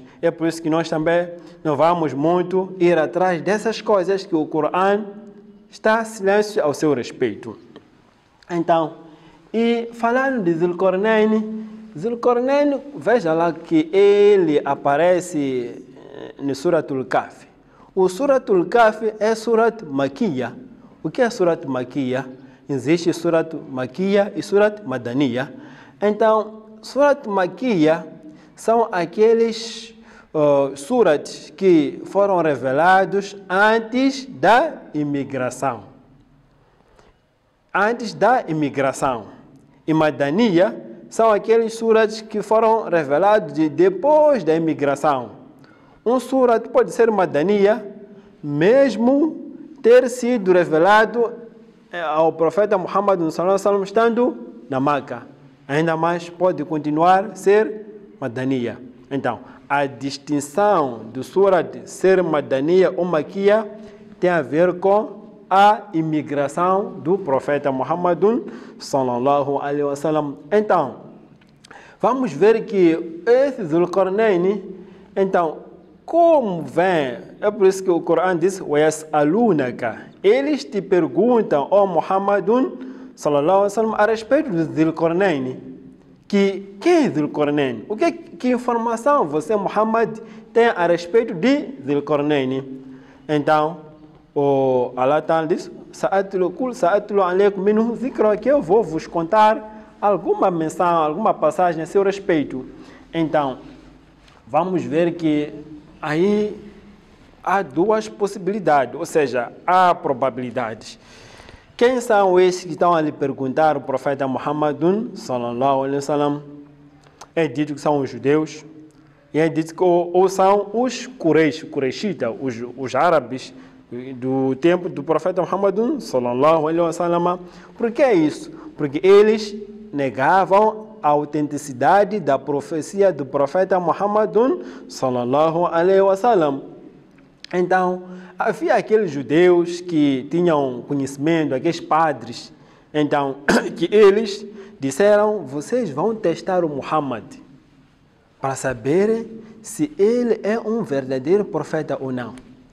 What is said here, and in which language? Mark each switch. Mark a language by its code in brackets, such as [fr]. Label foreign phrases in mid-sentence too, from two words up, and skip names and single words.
[pt] É por isso que nós também não vamos muito ir atrás dessas coisas que o Corão está em silêncio ao seu respeito. Então, e falando de Zulqarnain, veja lá que ele aparece no Suratul Kahf. O Suratul Kahf é [ar] سورة مكية. [pt] O que é [ar] سورة مكية? [pt] Existe [ar] سورة مكية [pt] e [ar] سورة مدنية. [pt] Então, [ar] سورة مكية [pt] são aqueles surats que foram revelados antes da imigração. Antes da imigração. E Madaniya são aqueles surats que foram revelados depois da imigração. Um surat pode ser Madaniya, mesmo ter sido revelado ao profeta Muhammad estando na Meca. Ainda mais pode continuar a ser Madaniya. Então, a distinção do surat ser Madaniya ou Makiya tem a ver com a imigração do profeta Muhammad [ar] صلى الله عليه وسلم. [pt] Então, vamos ver que esse Zulqarnain, então, como vem? É por isso que o Corão diz: وَيَسْأَلُونَكَ. Eles te perguntam, ó Muhammad [ar] صلى الله عليه وسلم, [pt] a respeito do Zulqarnain. Quem é Zulqarnain? Que informação você, Muhammad, tem a respeito de Zulqarnain? Então, o Allah Ta'ala diz: [ar] سأتلو عليكم منه ذكرا, [pt] que eu vou vos contar alguma menção, alguma passagem a seu respeito. Então, vamos ver que aí há 2 possibilidades, ou seja, há probabilidades. Quem são esses que estão a lhe perguntar o profeta Muhammad [ar] صلى الله عليه وسلم? [pt] É dito que são os judeus, e é dito que ou são os Quraishitas, os árabes do tempo do profeta Muhammad [ar] صلى الله عليه وسلم. [pt] Por que isso? Porque eles negavam a autenticidade da profecia do profeta Muhammad [ar] صلى الله عليه وسلم. [pt] Então, havia aqueles judeus que tinham conhecimento, aqueles padres, então, que eles disseram: vocês vão testar o Muhammad para saber se ele é um verdadeiro profeta ou não.